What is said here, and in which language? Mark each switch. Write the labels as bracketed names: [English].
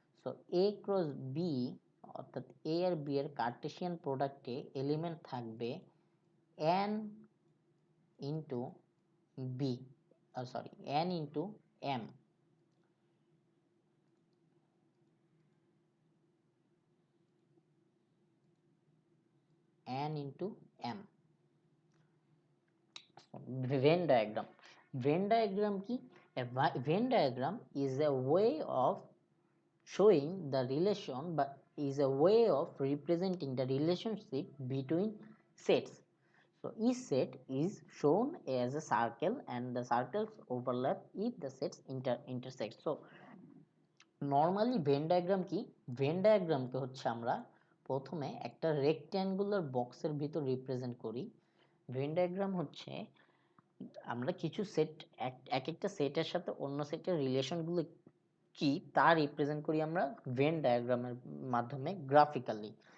[Bangla] So এ cross B অর্থাৎ এ আর B এর Kardashian প্রোডাক্টে এলিমেন্ট থাকবে n into B, sorry n into m, [English] n into m. Venn diagram. Venn diagram কি? A Venn diagram is a way of showing the relation, but is a way of representing the relationship between sets. So each set is shown as a circle and the circles overlap if the sets intersect. [Bangla] So normally Venn diagram কি? When ডায়াগ্রামকে হচ্ছে আমরা প্রথমে একটা rectangular বক্সের ভিতর represent করি। Venn diagram হচ্ছে আমরা কিছু সেট এক একটা সেটের সাথে অন্য সেটের রিলেশনগুলো কি তা রিপ্রেজেন্ট করি আমরা ভেন ডায়াগ্রামের মাধ্যমে গ্রাফিক্যালি।